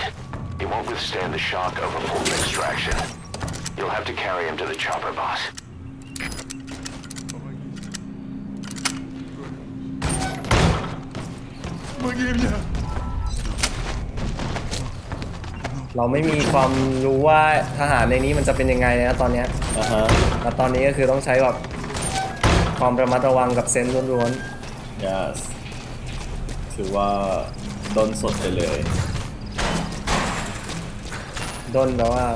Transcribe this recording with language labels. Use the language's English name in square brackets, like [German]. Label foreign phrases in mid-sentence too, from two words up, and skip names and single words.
[English] He won't withstand the shock of a full extraction. You'll have to carry him to the chopper boss. [Russian] Помоги мне! [Thai] เราไม่มีความรู้ว่าทหารในนี้มันจะเป็นยังไงนะตอนเนี้ยแต่ตอนนี้ก็คือต้องใช้แบบความระมัดระวังกับเซนส์ล้วน ๆ yes ถือว่าดนสดไปเลย ดนแปลว่าอะไร